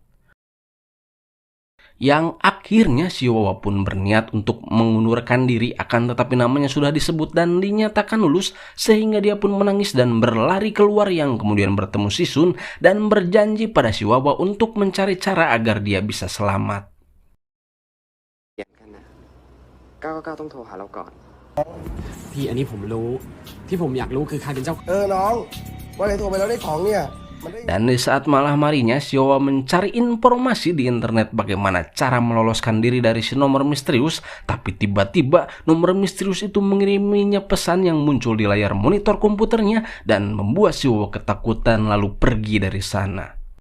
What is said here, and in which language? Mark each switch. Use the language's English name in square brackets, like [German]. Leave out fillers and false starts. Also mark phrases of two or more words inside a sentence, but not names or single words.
[Indonesian] Yang akhirnya si Wawa pun berniat untuk mengundurkan diri, akan tetapi namanya sudah disebut dan dinyatakan lulus, sehingga dia pun menangis dan berlari keluar, yang kemudian bertemu si Sun dan berjanji pada si Wawa untuk mencari cara agar dia bisa selamat. [Thai] 999 ต้องโทรหาเราก่อน พี่อันนี้ผมรู้ที่ผมอยากรู้คือใครเป็นเจ้า น้องว่าไงโทรไปแล้วได้ของเนี่ย [Indonesian] Dan di saat malam harinya, si Wawa mencari informasi di internet bagaimana cara meloloskan diri dari si nomor misterius, tapi tiba-tiba nomor misterius itu mengiriminya pesan yang muncul di layar monitor komputernya dan membuat si Wawa ketakutan lalu pergi dari sana.